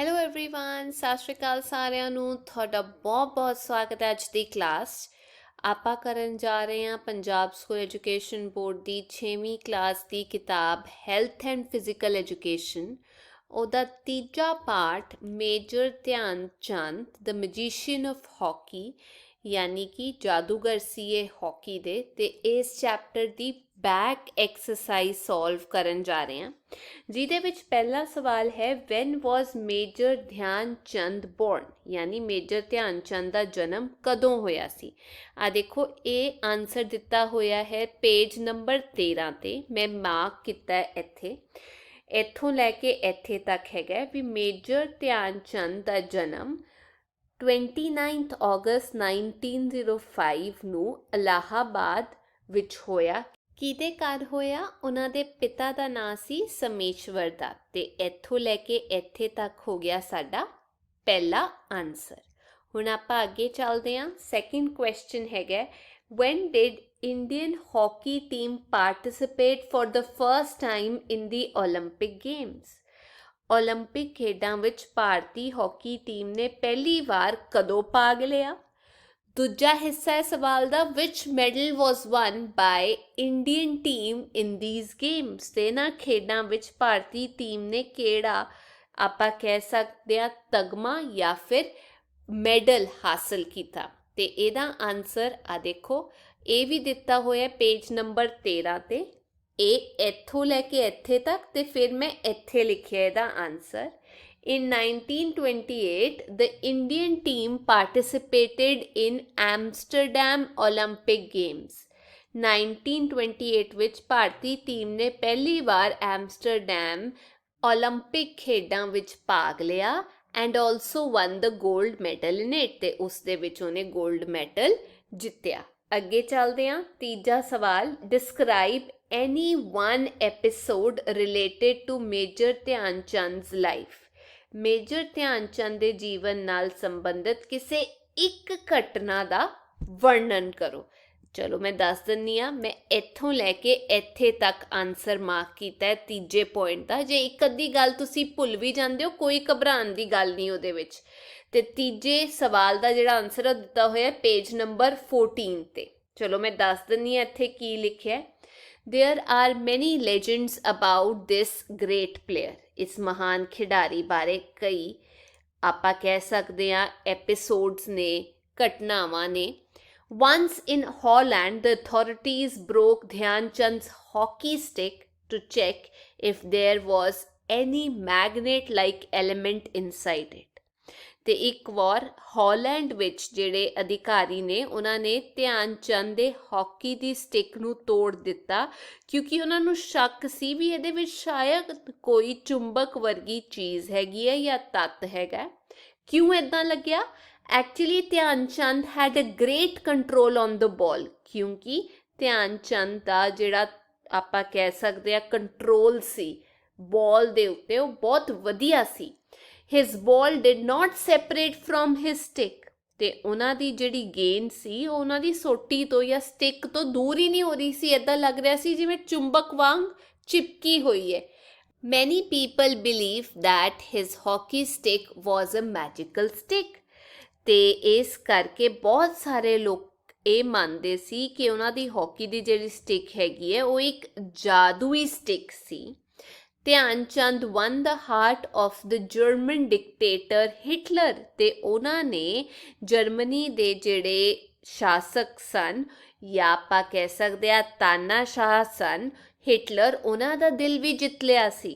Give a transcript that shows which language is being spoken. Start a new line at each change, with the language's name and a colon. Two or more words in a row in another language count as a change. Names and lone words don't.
Punjabi: एवरीवन ਸਤ ਸ੍ਰੀ ਅਕਾਲ सारिਆਂ ਨੂੰ ਤੁਹਾਡਾ ਬਹੁਤ ਸਵਾਗਤ ਹੈ। ਅੱਜ ਦੀ ਕਲਾਸ 'ਚ ਆਪਾਂ ਕਰਨ ਜਾ ਰਹੇ ਹਾਂ ਪੰਜਾਬ ਸਕੂਲ ਐਜੂਕੇਸ਼ਨ ਬੋਰਡ ਦੀ 6ਵੀਂ ਕਲਾਸ ਦੀ ਕਿਤਾਬ ਹੈਲਥ ਐਂਡ ਫਿਜ਼ੀਕਲ ਐਜੂਕੇਸ਼ਨ। ਉਹਦਾ ਤੀਜਾ ਪਾਠ ਮੇਜਰ ਧਿਆਨ ਚੰਦ ਦ ਮੈਜੀਸ਼ੀਅਨ ਆਫ ਹਾਕੀ ਯਾਨੀ ਕਿ ਜਾਦੂਗਰ ਸੀ ਯੇ ਹਾਕੀ ਦੇ ਤੇ ਇਸ ਚੈਪਟਰ ਦੀ
English: back exercise
Punjabi: ਸੌਲਵ ਕਰਨ ਜਾ ਰਹੇ ਹੈਂ, ਜਿਹਦੇ ਵਿਚ ਪਹਿਲਾ ਸਵਾਲ ਹੈ
English: when was Major Dhyan Chand born,
Punjabi: ਯਾਨੀ ਮੇਜਰ ਧਿਆਨ ਚੰਦ ਦਾ ਜਨਮ ਕਦੋਂ ਹੋਇਆ ਸੀ। ਆ ਦੇਖੋ ਯੇ ਆਂਸਰ ਦਿੱਤਾ ਹੋਇਆ ਹੈ ਪੇਜ ਨੰਬਰ 13 ਤੇ, ਮੈਂ ਮਾਰਕ ਕੀਤਾ ਹੈ ਇੱਥੇ। ਇੱਥੋਂ ਲੈਕੇ ਇੱਥੇ ਤੱਕ ਹੈਗਾ ਭੀ ਮੇਜਰ ਧਿਆਨ ਚੰਦ ਦਾ ਜਨਮ 29 ਅਗਸਤ 1905 ਨੂੰ ਇਲਾਹਾਬਾਦ ਵਿੱਚ ਹੋਇਆ। ਕਿਹਦੇ ਘਰ ਹੋਇਆ? ਉਹਨਾਂ ਦੇ ਪਿਤਾ ਦਾ ਨਾਂ ਸੀ ਸਮੇਸ਼ਵਰ ਦਾ। ਤੇ ਇੱਥੋਂ ਲੈ ਕੇ ਇੱਥੇ ਤੱਕ ਹੋ ਗਿਆ ਸਾਡਾ ਪਹਿਲਾ ਆਨਸਰ। ਹੁਣ ਆਪਾਂ ਅੱਗੇ ਚੱਲਦੇ ਹਾਂ। ਸੈਕਿੰਡ ਕੁਐਸਚਨ ਹੈਗਾ
English: when did Indian hockey team participate for the first time in the Olympic Games?
Punjabi: ਓਲੰਪਿਕ ਖੇਡਾਂ ਵਿਚ ਭਾਰਤੀ ਹਾਕੀ ਟੀਮ ਨੇ ਪਹਿਲੀ ਬਾਰ ਕਦੋਂ ਭਾਗ ਲਿਆ? ਦੂਜਾ ਹਿੱਸਾ ਹੈ ਸਵਾਲ ਦਾ ਵਿਚ
English: medal was won by Indian team in these games.
Punjabi: ਤੇ ਨਾ ਖੇਡਾਂ ਵਿਚ ਭਾਰਤੀ ਟੀਮ ਨੇ ਕਿਹੜਾ ਆਪਾਂ ਕਹਿ ਸਕਦੇ ਹਾਂ ਤਗਮਾ ਯਾ ਫਿਰ ਮੈਡਲ ਹਾਸਿਲ ਕੀਤਾ। ਤੇ ਏਦਾ ਆਂਸਰ ਆ ਦੇਖੋ, ਯੇ ਭੀ ਦਿੱਤਾ ਹੋਇਆ ਪੇਜ ਨੰਬਰ 13 ਤੇ। ਇਹ ਇੱਥੋਂ ਲੈ ਕੇ ਇੱਥੇ ਤੱਕ ਤੇ ਫਿਰ ਮੈਂ ਇੱਥੇ ਲਿਖਿਆ ਇਹਦਾ ਆਨਸਰ।
English: In 1928 the Indian team participated in Amsterdam Olympic Games।
Punjabi: 1928 ਵਿੱਚ ਭਾਰਤੀ ਟੀਮ ਨੇ ਪਹਿਲੀ ਵਾਰ ਐਮਸਟਰਡੈਮ ਓਲੰਪਿਕ ਖੇਡਾਂ ਵਿੱਚ ਭਾਗ ਲਿਆ
English: and also won the gold medal in it,
Punjabi: ਤੇ ਉਸ ਦੇ ਵਿੱਚ ਉਹਨੇ
English: gold medal
Punjabi: ਜਿੱਤਿਆ। ਅੱਗੇ ਚੱਲਦੇ ਹਾਂ। ਤੀਜਾ ਸਵਾਲ
English: ਡਿਸਕਰਾਈਬ any one episode related to Major Dhyan Chand's life।
Punjabi: ਮੇਜਰ ਧਿਆਨ ਚੰਦ ਦੇ ਜੀਵਨ ਨਾਲ ਸੰਬੰਧਿਤ ਕਿਸੇ ਇੱਕ ਘਟਨਾ ਦਾ ਵਰਣਨ ਕਰੋ। ਚਲੋ ਮੈਂ ਦੱਸ ਦਿੰਦੀ ਹਾਂ। ਮੈਂ ਇੱਥੋਂ ਲੈ ਕੇ ਇੱਥੇ ਤੱਕ ਆਨਸਰ ਮਾਰਕ ਕੀਤਾ ਹੈ ਤੀਜੇ ਪੁਆਇੰਟ ਦਾ। ਜੇ ਇੱਕ ਅੱਧੀ ਗੱਲ ਤੁਸੀਂ ਭੁੱਲ ਵੀ ਜਾਂਦੇ ਹੋ ਕੋਈ ਘਬਰਾਉਣ ਦੀ ਗੱਲ ਨਹੀਂ ਉਹਦੇ ਵਿੱਚ। ਤੇ ਤੀਜੇ ਸਵਾਲ ਦਾ ਜਿਹੜਾ ਆਨਸਰ ਦਿੱਤਾ ਹੋਇਆ ਪੇਜ ਨੰਬਰ 14 ਤੇ। ਚਲੋ ਮੈਂ ਦੱਸ ਦਿੰਦੀ ਹਾਂ ਇੱਥੇ ਕੀ ਲਿਖਿਆ।
English: There are many legends about this great player।
Punjabi: ਇਸ ਮਹਾਨ ਖਿਡਾਰੀ ਬਾਰੇ ਕਈ ਆਪਾਂ ਕਹਿ ਸਕਦੇ ਹਾਂ ਐਪੀਸੋਡਸ ਨੇ, ਘਟਨਾਵਾਂ ਨੇ।
English: Once in Holland, the authorities broke Dhyan Chand's hockey stick to check if there was any magnet-like element inside it।
Punjabi: ਤੇ ਇੱਕ ਵਾਰ ਹਾਲੈਂਡ ਵਿੱਚ ਜਿਹੜੇ ਅਧਿਕਾਰੀ ਨੇ ਉਹਨਾਂ ਨੇ ਧਿਆਨ ਚੰਦ ਦੇ ਹਾਕੀ ਦੀ ਸਟਿਕ ਨੂੰ ਤੋੜ ਦਿੱਤਾ ਕਿਉਂਕਿ ਉਹਨਾਂ ਨੂੰ ਸ਼ੱਕ ਸੀ ਵੀ ਇਹਦੇ ਵਿੱਚ ਸ਼ਾਇਦ ਕੋਈ ਚੁੰਬਕ ਵਰਗੀ ਚੀਜ਼ ਹੈਗੀ ਹੈ ਜਾਂ ਤੱਤ ਹੈਗਾ। ਕਿਉਂ ਇੱਦਾਂ ਲੱਗਿਆ?
English: Actually Dhyan Chand had a great control on the ball,
Punjabi: ਕਿਉਂਕਿ ਧਿਆਨ ਚੰਦ ਦਾ ਜਿਹੜਾ ਆਪਾਂ ਕਹਿ ਸਕਦੇ ਹਾਂ ਕੰਟਰੋਲ ਸੀ ਬਾਲ ਦੇ ਉੱਤੇ ਉਹ ਬਹੁਤ ਵਧੀਆ ਸੀ।
English: His ball did not separate from his stick।
Punjabi: ਤੇ ਉਹਨਾਂ ਦੀ ਜਿਹੜੀ ਗੇਂਦ ਸੀ ਉਹ ਉਹਨਾਂ ਦੀ ਸੋਟੀ ਤੋਂ ਜਾਂ ਸਟਿਕ ਤੋਂ ਦੂਰ ਹੀ ਨਹੀਂ ਹੋ ਰਹੀ ਸੀ। ਇੱਦਾਂ ਲੱਗ ਰਿਹਾ ਸੀ ਜਿਵੇਂ ਚੁੰਬਕ ਵਾਂਗ ਚਿਪਕੀ ਹੋਈ ਹੈ।
English: Many people believe that his hockey stick was a magical stick।
Punjabi: ਤੇ ਇਸ ਕਰਕੇ ਬਹੁਤ ਸਾਰੇ ਲੋਕ ਇਹ ਮੰਨਦੇ ਸੀ ਕਿ ਉਹਨਾਂ ਦੀ ਹਾਕੀ ਦੀ ਜਿਹੜੀ ਸਟਿਕ ਹੈਗੀ ਹੈ ਉਹ ਇੱਕ ਜਾਦੂਈ ਸਟਿਕ ਸੀ।
English: Dhyan Chand won the heart of the German dictator Hitler.
Punjabi: ਤੇ ਉਹਨਾਂ ਨੇ ਜਰਮਨੀ ਦੇ ਜਿਹੜੇ ਸ਼ਾਸਕ ਸਨ ਜਾਂ ਆਪਾਂ ਕਹਿ ਸਕਦੇ ਹਾਂ ਤਾਨਾਸ਼ਾਹ ਸਨ ਹਿਟਲਰ, ਉਹਨਾਂ ਦਾ ਦਿਲ ਵੀ ਜਿੱਤ ਲਿਆ ਸੀ।